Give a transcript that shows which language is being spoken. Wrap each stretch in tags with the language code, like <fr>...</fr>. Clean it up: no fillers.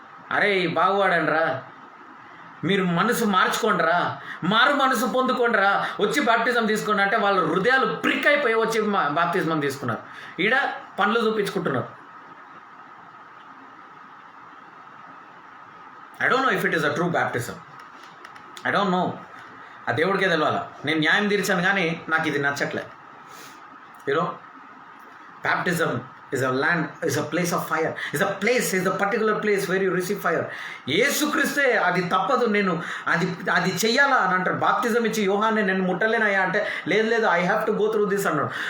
<te>అరే బాగువాడండ్రా, మీరు మనసు మార్చుకోండిరా, మారు మనసు పొందుకోండిరా, వచ్చి బాప్టిజం తీసుకోండి అంటే వాళ్ళ హృదయాలు ప్రిక్ అయిపోయి వచ్చి బాప్తిజం తీసుకున్నారు. ఈడ పనులు చూపించుకుంటున్నారు.</te> <en>I don't know if it is a true baptism. I don't know.</en> <te>ఆ దేవుడికే తెలవాలా. నేను న్యాయం తీర్చాను కానీ నాకు ఇది నచ్చట్లే.</te> <en>Baptism is a land, is a place of fire, is a particular place where you receive fire.</en> <te>యేసుక్రీస్తే అది తప్పదు, నేను అది చెయ్యాలా అని అంటారు. బాప్తిజం ఇచ్చి యోహాన్ని నేను ముట్టలేనయ్యా అంటే లేదు</te> <en>I have to go through this</en> <te>అన్నాడు.</te>